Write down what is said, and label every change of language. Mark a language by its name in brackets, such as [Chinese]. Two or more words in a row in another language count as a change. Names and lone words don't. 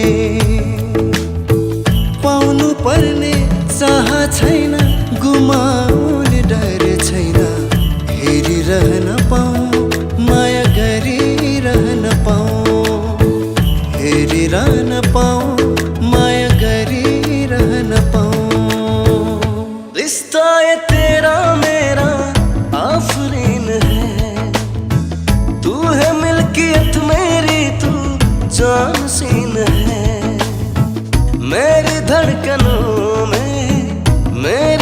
[Nepali] पाउनु पर्ने चाह छैन गुमाउने डर छैन हेरिरहन पाऊँ माया गरिरहन पाऊँ हेरिरहन पाऊँ माया गरिरहन पाऊँ [Hindi] रिश्ता ये तेरा मेरा आफरीन है तू है मिल्कियत मेरी तू जानसीन है मेरी धड़कनों में मेरी